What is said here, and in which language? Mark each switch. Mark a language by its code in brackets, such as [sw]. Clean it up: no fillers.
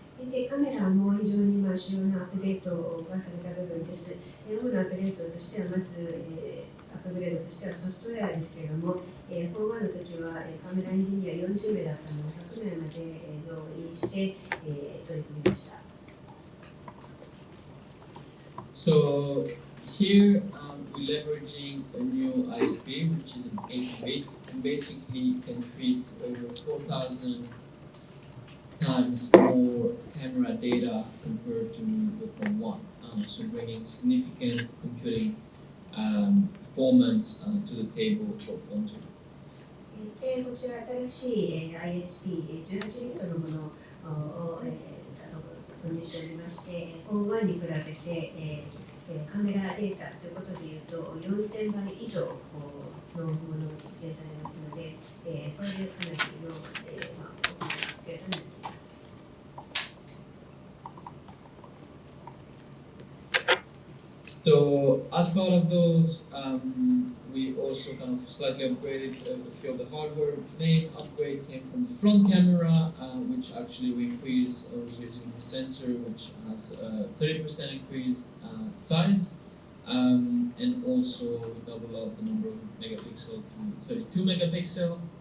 [ja] でカメラも非常に主要なアップデートがされた部分です。主なアップデートとしてはまず、アップグレードとしてはソフトウェアですけれども、フォー1の時はカメラエンジニア40名だったのを100名まで増員して、取り組みました。 [en] So here we're leveraging a new ISP, which is an 8-bit, and basically can treat over 4,000 times more camera data compared to the phone 1. So bringing significant computing performance to the table for phone 2. [ja] で、こちら新しい、ISP18 ビットのものを、導入しておりまして、フォン1に比べて、カメラデータということでいうと4000倍以上のものが実現されますので、これでかなりの、大きなアップデートになっています。 [en] So as part of those, we also kind of slightly upgraded a few of the hardware. Main upgrade came from the front camera, which actually we increased using the sensor, which has a 30% increased size, and also we double up the number of megapixel to 32 megapixel.